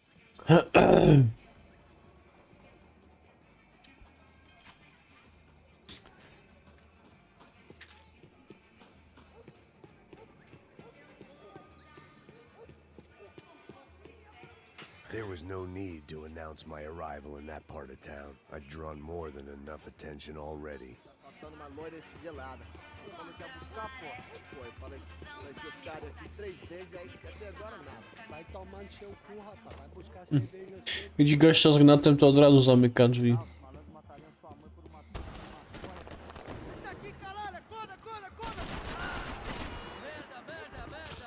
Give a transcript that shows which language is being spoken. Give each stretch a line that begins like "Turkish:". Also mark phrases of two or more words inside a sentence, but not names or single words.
English: There was no need to announce my arrival in that part of town. I'd drawn more than enough attention already.
Portuguese: Faltando uma loira gelada. Eu falei que ia buscar, pô. Pô, eu falei que você ficaria aqui 3 vezes, aí até agora nada. Vai tomando seu cu, rapaz. Vai buscar cerveja.
Polish: Widzi gościa z gnatem, to od razu zamyka drzwi.
Portuguese: Malandro mataria sua mãe por uma maconha. Aqui, caralho, acorda, acorda, acorda! Merda, merda, merda!